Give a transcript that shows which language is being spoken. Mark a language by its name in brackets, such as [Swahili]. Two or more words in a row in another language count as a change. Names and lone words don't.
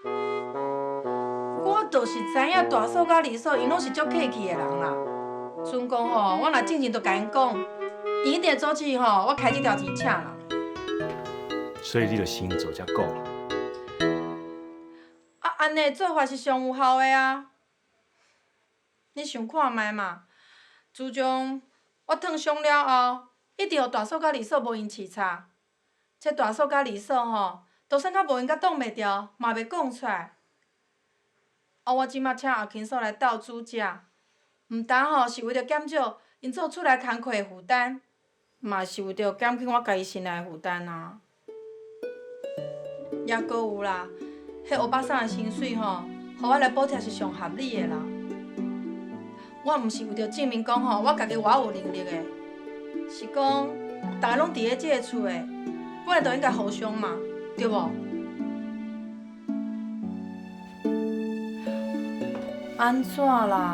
[Min Nan Chinese] 我就是知影大嫂甲二嫂，因拢是足客气的人啦。阵讲吼，我若正经就甲因讲，因一定会阻止吼我开这条钱请人。所以你就先做才讲啦。啊，安尼做法是上有效的啊！你想看觅嘛？自从我烫伤了后，一直互大嫂甲二嫂无闲饲插。这大嫂甲二嫂吼，就算较无闲甲挡袂牢，嘛袂讲出来。啊，我即马请后勤嫂来斗煮食，毋但吼是为着减少因做厝内工课的负担，嘛是为着减轻我家己心内的负担啊。也搁有啦，迄欧巴桑的薪水吼，互我来补贴是上合理的啦。我毋是为着证明讲吼，我家己偌有能力的，是讲大家拢伫咧即个厝的，本来就应该互相嘛，对无？安怎啦？